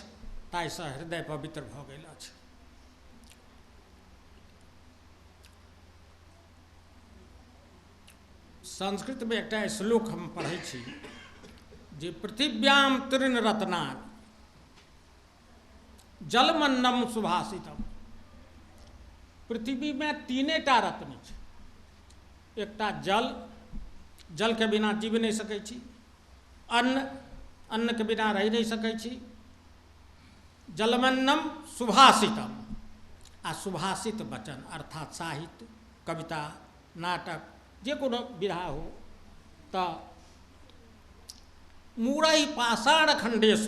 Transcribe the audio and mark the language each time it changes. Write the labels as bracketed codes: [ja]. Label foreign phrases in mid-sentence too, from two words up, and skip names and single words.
[mai] ताहिसँ हृदय पवित्र भऽ गेल अछि। संस्कृत में एकटा श्लोक हम पढ़ै छी जे [sa] पृथिव्याम तृण रत्नानि जलमन्नम सुभाषितम। [mai] पृथ्वी में 3 टा रत्न छै। एकटा जल, जल के बिना जीव नहीं सकै छी। अन्न, अन्न के बिना रह नहीं सकै छी। [sa] जलमन्नम सुभाषितम, [mai] आ सुभाषित वचन अर्थात साहित्य, कविता, नाटक जे कोनो विधा हो तो [sa] मूरई पाषाण खंडेशु।